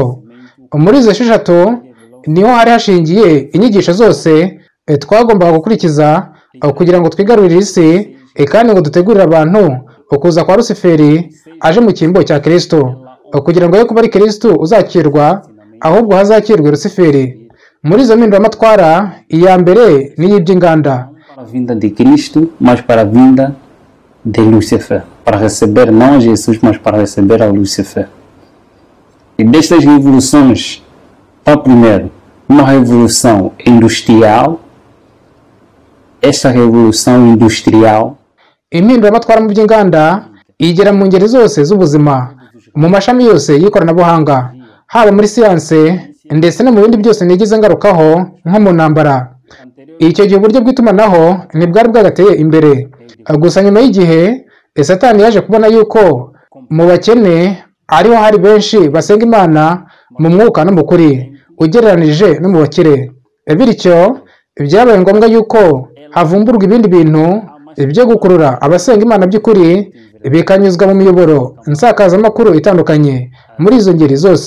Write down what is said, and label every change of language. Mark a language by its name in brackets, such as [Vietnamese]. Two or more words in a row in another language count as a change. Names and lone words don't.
[Kinyarwanda] Muri izo esheshatu niho hari hashingiye inyigisho zose twagombaga gukurikiza kugira ngo twigarurire isi kandi ngo dutegurire abantu ukuza kwa Lusiferi aje mu cyimbo cya Kristo, kugira ngo ye kuba ari Kristo uzakirwa ahubwo hazakirwe Lusiferi. Muri izo mpinduramatwara iya mbere ni iy'iby'inganda, [Portuguese] Para a vinda de Cristo, mas para a vinda de Lúcifer, para receber não Jesus, mas para receber a Lúcifer. E destas revoluções, a primeiro, uma revolução industrial. Esta revolução industrial [Kinyarwanda] impinduramatwara mu by'inganda igera mu ngeri zose z'ubuzima, mu mashami yose y'ikoranabuhanga, haba muri siyanse ndetse no mu bindi byose nigeze ngarukaho nko mu ntambara. Icyo gihe uburyo bw'itumanaho ntibwari bwagateye imbere. Gusa nyuma y'igihe Satani yaje kubona yuko mu bakene ariho hari benshi basenga Imana mu mwuka no mu kuri ugereranije no mu bakire, bityo byabaye ngombwa yuko havumburwa ibindi bintu byo gukurura abasenga Imana by'ukuri bikanyuzwa mu miyoboro nsakazamakuru itandukanye muri izo ngeri zose.